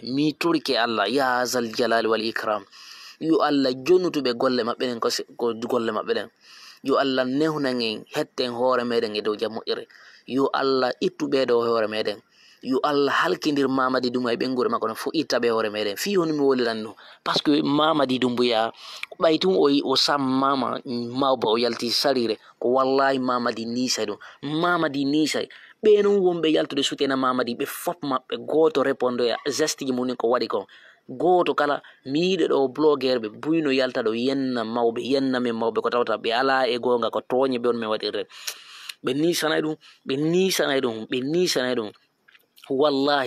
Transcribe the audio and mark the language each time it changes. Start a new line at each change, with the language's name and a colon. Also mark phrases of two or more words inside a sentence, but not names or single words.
Fula: Mi turike Allah
Arabic: ya zal jalali wal ikram,
Fula: yo Allah jonnutuɓe golle maɓɓe ɗen ko golle maɓɓe ɗen, yo Allah nehnan en hetten hoore meɗen e dow jam moƴƴere, yo Allah ittu ɓeɗo hoore meɗen, yo Allah halkidir Mamadi Dumbuya e ɓengure makko no fo itta ɓe hoore meɗen fi hono mi woliran no.
French: Par ce que
Fula: Mamadi Dumbuya ɓay tun o sammama mawba o yalti sarire ko wallahi Mamadi nisay ɗum, Mamadi nisay ɓe non wonɓe yaltude sutena Mamadi ɓe fof maɓɓe goto
French: réponde geste
Fula: ji mumen ko waɗi kon goto kala. Mi yiɗe ɗo blogueur ɓe buyno yalta ɗo yenna mawɓe, yenna men mawɓe ko tawta ɓe ala e gonga ko toñe ɓe on min waɗirre, ɓe nisanay ɗum wallahi.